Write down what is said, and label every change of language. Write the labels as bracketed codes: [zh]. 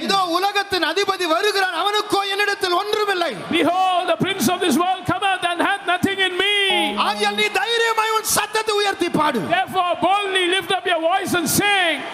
[ta] இதோ உலகத்தின் அதிபதி வருகிறான், அவனுக்கோ என்னிடத்தில் ஒன்றுமில்லை. [en] Behold, the prince of this world cometh and hath nothing in me. [ta] ஆகையால் நீ தைரியமாய் உன் சத்தத்தை உயர்த்தி பாடு. [en] Therefore boldly lift up your voice and sing.